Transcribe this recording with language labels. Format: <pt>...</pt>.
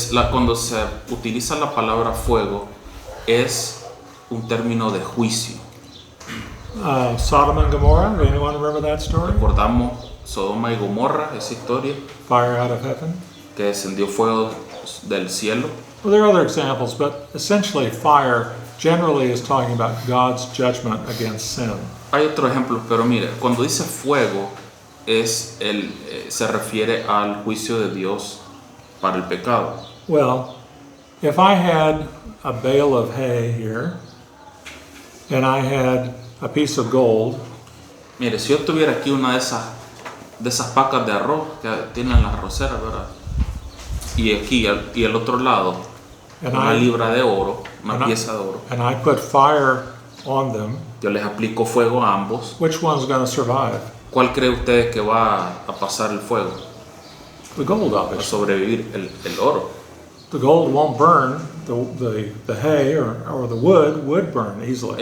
<es>cuando se utiliza la palabra fuego, es un término de juicio.</es> <en>Sodom and Gomorrah, anyone remember that story?</en> <es>Recordamos Sodoma y Gomorra, esa historia,</es> <en>Fire out of heaven.</en> <es>que descendió fuego del cielo.</es> <en>Well, there are other examples, but essentially fire generally is talking about God's judgment against sin.</en> <es>Hay otros ejemplos, pero mire, cuando dice fuego, se refiere al juicio de Dios para el pecado.</es> <en>Well, if I had a bale of hay here, and I had a piece of gold,</en> <es>Mire, si yo tuviera aquí una de esas pacas de arroz que tienen las arroceras, ¿verdad? Y aquí y el otro lado,</es> <en>and</en> <es>una</es> <en>I</en> <es>libra de oro, una</es> <en>and I-</en> <es>pieza de oro,</es> <en>and I put fire on them,</en> <es>yo les aplico fuego a ambos.</es> <en>which one's going to survive?</en> <es>¿Cuál cree usted que va a pasar el fuego?</es> <en>The gold,</en> <es>A</es> <en>obviously.</en> <es>sobrevivir el oro.</es> <en>The gold won't burn. The hay or the wood would burn easily.</en>